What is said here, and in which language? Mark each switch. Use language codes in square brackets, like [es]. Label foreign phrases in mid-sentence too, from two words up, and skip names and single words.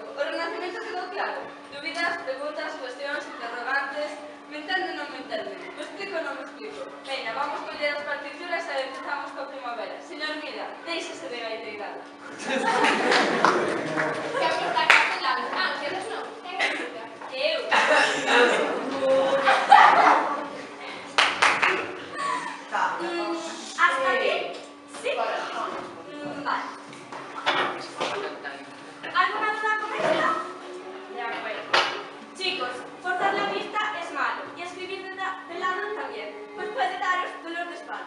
[gl] O Renacimento quedou claro. Dúbidas, preguntas, cuestións, interrogantes. Me entende ou non me entende? Me explico ou non me explico? Veña, vamos coller as partituras e empezamos coa primavera. Señor Mira, déixese de gaiteirada. Que a porta castelán. Ah, que eres non. Quen imita? Eu. [es] Hasta aquí. Sí? Vale. ¿Alguna duda con esto? De acuerdo. Chicos, forzar la vista es malo y escribir de lado también, pues puede daros dolor de espalda.